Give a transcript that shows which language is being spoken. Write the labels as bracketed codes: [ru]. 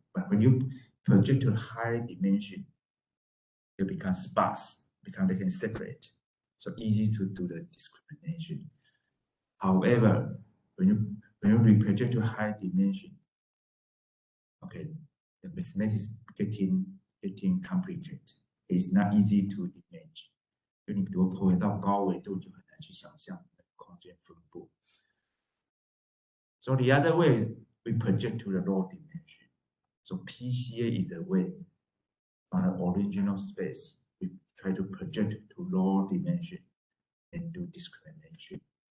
[en] But when you project to high dimension, they become sparse, they can separate. So easy to do the discrimination. However, when you project to high dimension, okay, the mathematics getting complicated. It's not easy to image. [zh] 因为你如果投影到高维度，就很难去想象空间分布。 [en] So the other way, we project to the low dimension. So PCA is the way from the original space. We try to project to low dimension and do discrimination.